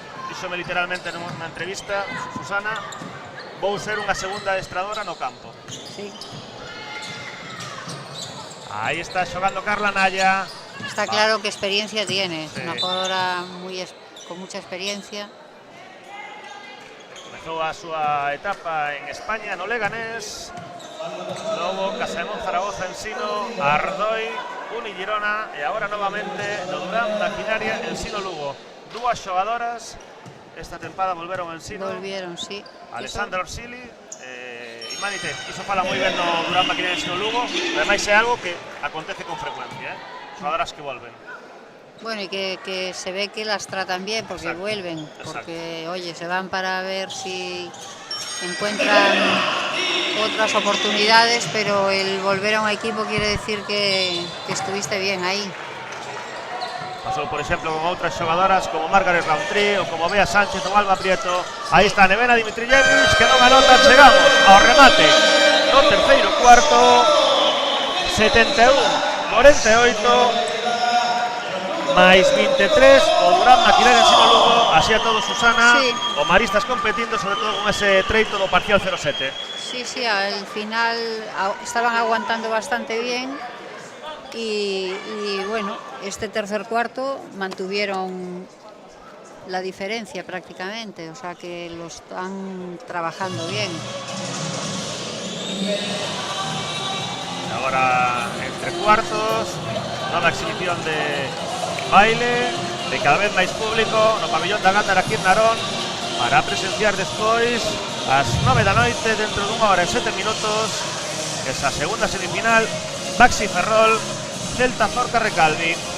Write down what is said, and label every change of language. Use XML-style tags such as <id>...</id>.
<gl>díxome literalmente nunha entrevista, Susana, vou ser unha segunda adestradora no campo.</gl> <es>Sí.</es> <gl>Ahí está xogando Carla Naya.</gl> <es>Está claro que experiencia tiene, es Sí. una jugadora con mucha experiencia.</es> <gl>Comezou a súa etapa en España, no Leganés, logo Casamón, Zaragoza, Ensino, Ardoi, Uni Girona e agora novamente no Durán Maquinaria, Ensino Lugo. Dúas xogadoras esta tempada volveron ao Ensino. Volvieron, sí. Alessandra Orsili e Manite. Iso fala moi ben no Durán Maquinaria, Ensino Lugo. Ademais é algo que acontece con frecuencia, xogadoras que volven.</gl> <es>Bueno, y que se ve que las tratan bien porque Exacto, vuelven, exacto. porque oye, se van para ver si encuentran otras oportunidades, pero el volver a un equipo quiere decir que estuviste bien ahí.</es> <gl>Pasou, por exemplo, con outras xogadoras como Margaret Roundtree ou como Bea Sánchez ou Alba Prieto. Aí está Nevena Dimitrijevic, que non anota. Chegamos ao remate do terceiro cuarto. 71-48 máis 23 o Durán Maquinaria, Ensino Lugo. Así a todo, Susana.</gl> <es>Sí.</es> <gl>O Maristas competindo, sobre todo con ese treito do parcial 0-7.</gl> <es>Sí, sí, al final estaban aguantando bastante bien y bueno, este tercer cuarto mantuvieron la diferencia prácticamente, o sea que lo están trabajando bien.</es> <gl>Agora entre cuartos, nova exhibición de baile, de cada vez máis público no pabillón da Gándara aquí en Narón, para presenciar despois ás 9 da noite, dentro dunha hora e 7 minutos, esa segunda semifinal, Baxi Ferrol, Celta Zorca Recalvi.</gl>